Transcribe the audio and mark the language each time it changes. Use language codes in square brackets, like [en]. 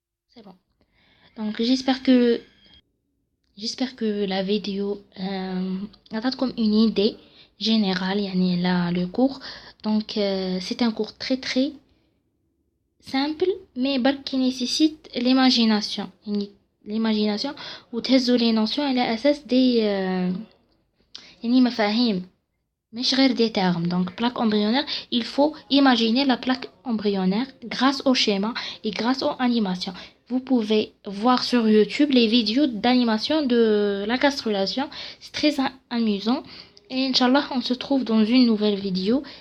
[fr] C'est bon. Donc j'espère que la vidéo a comme une idée générale, يعني là le cours. Donc c'est un cours très très simple mais qui nécessite l'imagination. [ar] ليماجيناسيون وتهزوا لي نوسيون على اساس دي يعني مفاهيم مش غير [fr] des termes. Donc, plaque embryonnaire, il faut imaginer la plaque embryonnaire grâce au schéma et grâce aux animations. Vous pouvez voir sur YouTube les vidéos d'animation de la gastrulation. C'est très amusant. Et Inch'Allah, on se trouve dans une nouvelle vidéo.